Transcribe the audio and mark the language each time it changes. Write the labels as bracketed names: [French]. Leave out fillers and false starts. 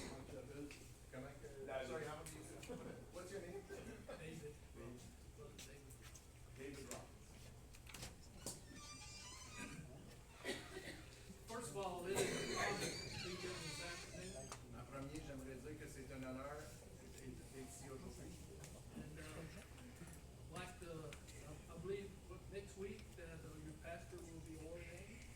[French] Comment que? [English] Sorry, how do you say? What's your name? David. David Robbins. First of all, it is an honor to be here this afternoon. [French] En premier, j'aimerais dire que c'est un honneur d'être ici aujourd'hui. [English] And I believe next week that your pastor will be ordained.